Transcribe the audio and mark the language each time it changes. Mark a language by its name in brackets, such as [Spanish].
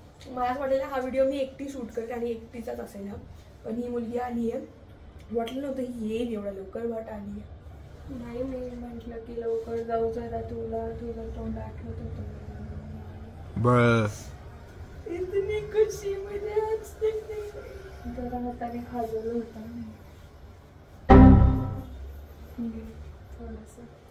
[Marathi] मला असं वाटलं हा व्हिडिओ मी एकटी शूट करते आणि एकटीचाच असेल हा, पण ही मुलगी आली आहे. वाटलं नव्हतं ही येईल एवढं लवकर, बट आली आहे. नाही मी म्हटलं की लवकर जाऊ जरा, तुझं तोंड आठवत होतं. [Hindi] इतनी खुशी मुझे आज तक नहीं. [Marathi] जरा हाताने खाजवलं होतं थोडंसं.